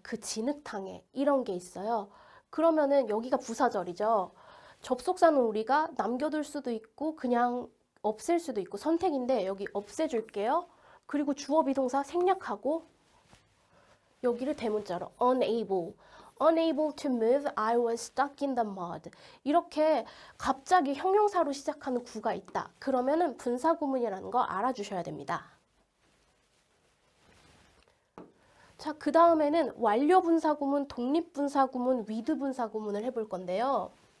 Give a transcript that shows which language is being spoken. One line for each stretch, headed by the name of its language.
Korean: 그 진흙탕에. 이런 게 있어요. 그러면은 여기가 부사절이죠. 접속사는 우리가 남겨둘 수도 있고 그냥 없앨 수도 있고 선택인데 여기 없애줄게요. 그리고 주어 비동사 생략하고 여기를 대문자로 unable.
English: unable to move, I was stuck in the mud.
Korean: 이렇게 갑자기 형용사로 시작하는 구가 있다. 그러면은 분사구문이라는 거 알아주셔야 됩니다. 자, 그 다음에는 완료분사구문, 독립분사구문, 위드분사구문을 해볼 건데요.